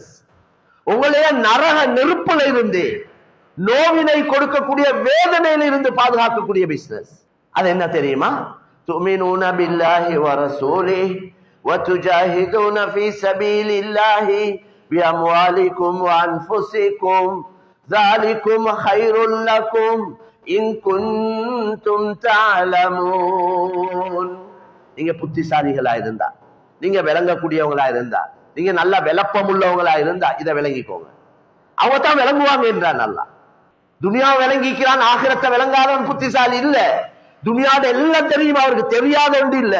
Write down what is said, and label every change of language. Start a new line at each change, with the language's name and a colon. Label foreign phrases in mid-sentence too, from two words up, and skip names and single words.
Tamil: உங்களைய நரக நெருப்புல இருந்து, நோவினை கொடுக்கக்கூடிய வேதனையில இருந்து பாதுகாக்கக்கூடிய பிசினஸ். அது என்ன தெரியுமா?
Arabic: تؤمنون بالله ورسوله وتجاهدون في سبيل الله بأموالكم وأنفسكم ذَلِكُمْ خَيْرٌ لَكُمْ إِن كُنتُمْ تَعْلَمُونَ.
Tamil: நீங்க புத்திசாலிகளா இருந்தா, நீங்க விளங்கக்கூடியவங்களா இருந்தா, நீங்க நல்ல விளப்பம் உள்ளவங்களா இருந்தா இதை விளங்கிக்கோங்க. அவங்க தான் விளங்குவாங்க என்றான் அல்லாஹ். துனியா விளங்கிக்கிறான், ஆகிரத்தை விளங்காதவன் புத்திசாலி இல்ல. துனியாவோட எல்லாம் தெரியும், அவருக்கு தெரியாத ஒன்று இல்ல.